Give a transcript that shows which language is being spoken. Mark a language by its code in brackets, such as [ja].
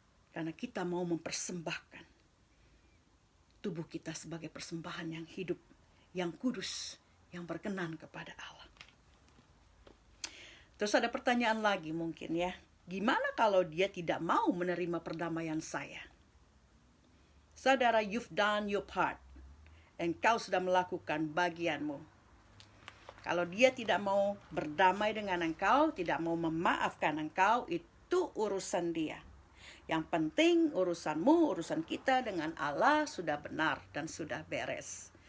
[id] Karena kita mau mempersembahkan tubuh kita sebagai persembahan yang hidup, yang kudus, yang berkenan kepada Allah. Terus ada pertanyaan lagi mungkin ya. Gimana kalau dia tidak mau menerima perdamaian saya? [en] Saudara, you've done your part. [id] Engkau sudah melakukan bagianmu. Kalau dia tidak mau berdamai dengan engkau, tidak mau memaafkan engkau, itu urusan dia. Yang penting urusanmu, urusan kita dengan Allah sudah benar dan sudah beres.